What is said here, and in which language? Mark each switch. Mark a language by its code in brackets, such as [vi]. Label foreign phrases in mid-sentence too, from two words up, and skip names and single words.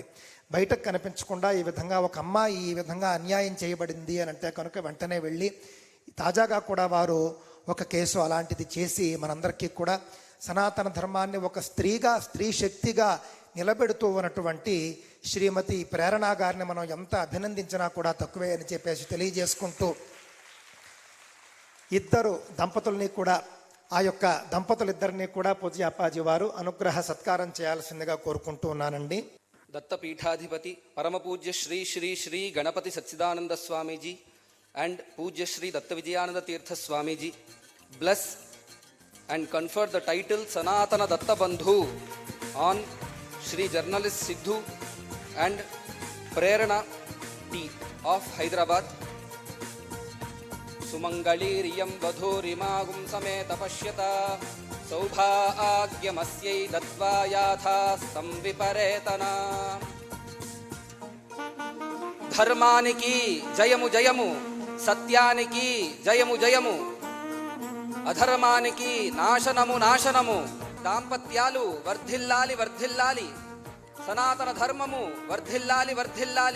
[te] బయటకు కనిపించకుండా ఈ విధంగా ఒక అమ్మాయి ఈ విధంగా అన్యాయం చేయబడింది అని అంటే కనుక వెంటనే వెళ్ళి తాజాగా కూడా వారు ఒక కేసు అలాంటిది చేసి మనందరికీ కూడా సనాతన ధర్మాన్ని ఒక స్త్రీ శక్తిగా నిలబెడుతూ ఉన్నటువంటి శ్రీమతి ప్రేరణ గారిని మనం ఎంత అభినందించినా కూడా తక్కువే అని చెప్పేసి తెలియజేసుకుంటూ, ఇద్దరు దంపతుల్ని కూడా ఆ యొక్క దంపతులిద్దరినీ కూడా పూజ్య అప్పాజీ వారు అనుగ్రహ సత్కారం చేయాల్సిందిగా కోరుకుంటూ ఉన్నానండి. దత్తపీఠాధిపతి పరమ పూజ్య శ్రీ శ్రీ శ్రీ గణపతి సచ్చిదానంద స్వామీజీ [en] and Pujya Shri Datta Vijayananda Tirtha Swamiji bless and confer the title Sanatana Datta Bandhu on Shri Journalist Sidhu and Prerana T of Hyderabad. [sa] सुमङ्गलीरियं वधूरिमां समेत पश्यत सौभाग्यमस्यै दत्त्वा यथा संविपरेतन. [te] ధర్మానికి జయము జయము, సత్యానికి జయము జయము, అధర్మానికి నాశనము నాశనము. దాంపత్యాలు వర్ధిల్లాలి వర్ధిల్లాలి, సనాతన ధర్మము వర్ధిల్లాలి వర్ధిల్లాలి.